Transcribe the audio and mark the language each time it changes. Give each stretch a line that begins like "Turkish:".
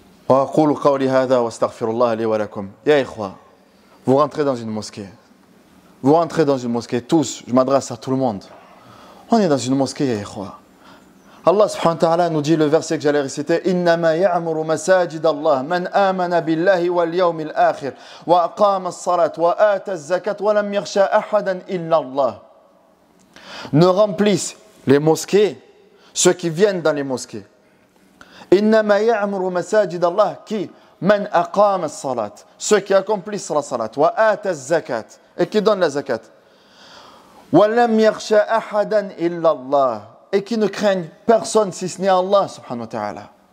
Arabic: أقول قولي هذا واستغفر الله لي ولكم. يا إخوة,
French: vous rentrez dans une mosquée. Vous rentrez dans une mosquée, tous, je m'adresse à tout le monde. On est dans une mosquée,
Arabic: ya ikhwa.
French: Allah subhanahu wa ta'ala nous dit le verset que j'allais réciter,
Arabic: إنما يعمر مساجد الله من آمن بالله واليوم الآخر وأقام الصلاة وآتى الزكاة ولم يخشى أحدا إلا الله.
French: Ne remplissent les mosquées ceux qui viennent dans les mosquées.
Arabic: إنما يعمر مساجد الله
French: qui
Arabic: من أقام الصلاة
French: ceux qui accomplissent la salat
Arabic: وآتى الزكاة
French: et qui donnent la zakat.
Arabic: وَلَمْ يَخْشَ أَحَدًا إِلَّا اللَّهِ
French: et qui ne craignent personne si ce n'est Allah subhanahu wa ta'ala.